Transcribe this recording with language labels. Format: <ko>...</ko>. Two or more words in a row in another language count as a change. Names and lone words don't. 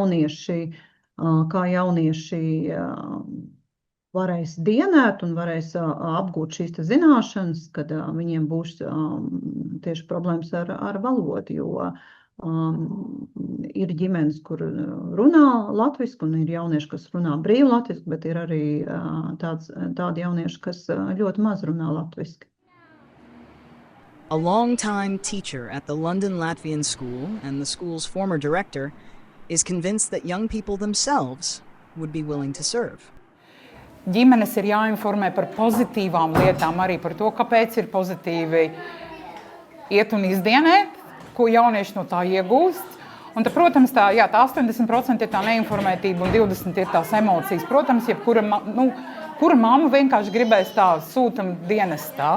<lv>jaunieši varēs dienēt un varēs apgūt šīs zināšanas, kad viņiem būs tieši problēmas ar valodu, jo ir ģimenes, kur runā latviski, un ir jaunieši, kas runā brīvi latviski, bet ir arī tādi jaunieši, kas ļoti maz runā latviski.</lv> <en>A long-time teacher at the London Latvian School and the school's former director is convinced that young people themselves would be willing to serve.</en> <lv>Ģimenes ir jāinformē par pozitīvām lietām, arī par to, kāpēc ir pozitīvi iet un izdienēt, ko jaunieši no tā iegūst. Un tad, protams, tā 80% ir tā neinformētība un 20% ir tās emocijas. Protams, kura mamma vienkārši gribēs tā sūtam dienestā.</lv>